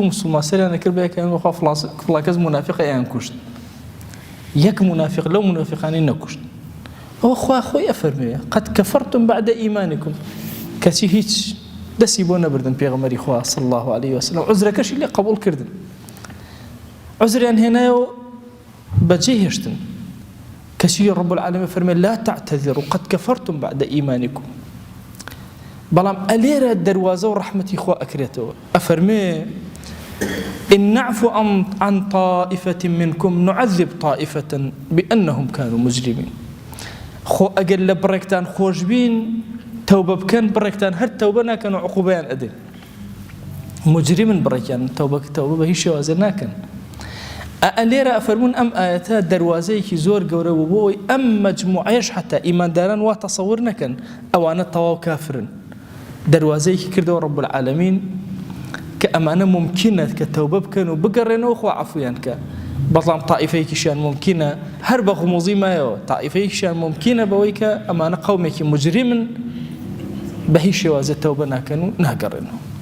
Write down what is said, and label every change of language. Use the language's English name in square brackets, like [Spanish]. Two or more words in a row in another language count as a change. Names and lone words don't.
[Central Kurdish] موسڵمان سەریانە کرد بە یەکەیان بەخوا فڵان کەس منافقە ئەیان کوشت یەک منافق لەو منافقانەی نەکوشت ئەوە خوا خۆی ئەفەرمێ [Arabic] قەد کەفەرتم بعد ئیمانیکم [Central Kurdish] کەچی هیچ دەستی بۆ نەبردن پێغەمبەری خوا [Arabic] صلی الله عليه وسلم [Central Kurdish] عوزرەکەشی لێ قبول کردن عوزریان هێنایەوە بەجێ هێشتن کەچی [Arabic] رب العالمین [Central Kurdish] فەرمێ [Arabic] لا تعتذروا قەد کەفەرتم بعد ئیمانیکم [Central Kurdish] بەڵام ئەلێرە دەروازە و ڕەحمەتی خوا ئەکرێتەوە ئەفەرمێ [Arabic] إن نعفو عن طائفة منكم نعذب طائفة بأنهم كانوا مجرمين [Central Kurdish] خۆ ئەگەر لە بڕێکتان خۆش بین تەوبە بکەن بڕێکتان هەر تەوبە ناکەن و عقوبەیان ئەدەین مجرمن بڕێکیان تەوبە بە هیچ شێوازە ناکەن ئەلێرە ئەفەرمون ئەم ئاەتە دەروازەیەکی زۆر گەورە بوو بۆی ئەم مەجموعەیەش حتا ئیمانداران وا تەسەور نەکەن ئەوانە تەواو کافرن دەروازەیەکی کردەوە [Arabic] رب العالمین [Central Kurdish] کە ئەمانە ممکنە کە تەوبە بکەن و بگەڕێنەوە خوا عەفویان کە بەڵام تائیفەیەکیشیان ممکنە هەر بە غموزی مایەوە تائیفەیەکیشیان ممکنە بەوەی کە ئەمانە قەومێکی مجرمن بە هیچ شێوازە تەوبە ناکەن و ناگەڕێنەوە